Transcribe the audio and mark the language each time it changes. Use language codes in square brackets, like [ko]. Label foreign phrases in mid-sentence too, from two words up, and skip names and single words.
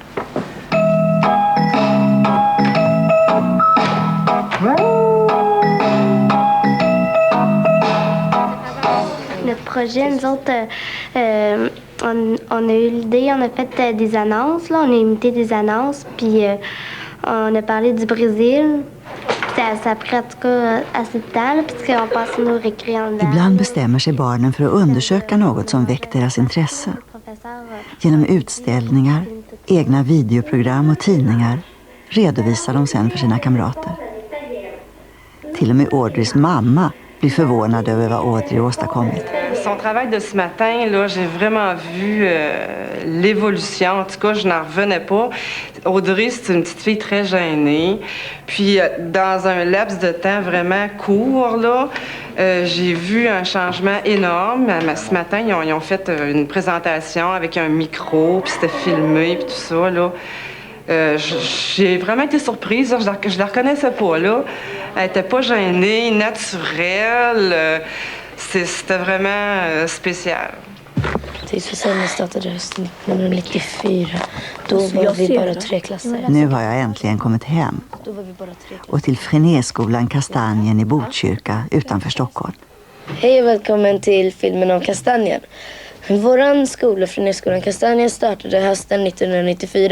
[fr] Notre projet, nous autres, on a eu l'idée, on a fait des annonces, là, on a imité des annonces, puis on a parlé du Brésil. Ça a pris en tout cas assez de temps, puisqu'on passait nos récré en dedans. [sv] Ibland bestämmer sig barnen för att undersöka något som väckt deras intresse. Genom utställningar, egna videoprogram och tidningar redovisar de sen för sina kamrater. Till och med Audreys mamma blir förvånad över vad Audrey åstadkommit. [fr] Son travail de ce matin, là, j'ai vraiment vu l'évolution. En tout cas, je n'en revenais pas. Audrey, c'est une petite fille très gênée. Puis, dans un laps de temps vraiment court, là, j'ai vu un changement énorme. Ce matin, ils ont fait une présentation avec un micro, puis c'était filmé, puis tout ça, là. J'ai vraiment été surprise. Je la reconnaissais pas, là. Elle était pas gênée, naturelle. C'était vraiment spécial. [sv] Tidsförsäljningen startade hösten 1994. Då var vi bara 3 klasser. Nu har jag äntligen kommit hem. Och till Frenéskolan Kastanjen i Botkyrka utanför Stockholm. Hej och välkommen till filmen om kastanjen. Våran skola, Frenéskolan Kastanjen, startade hösten 1994.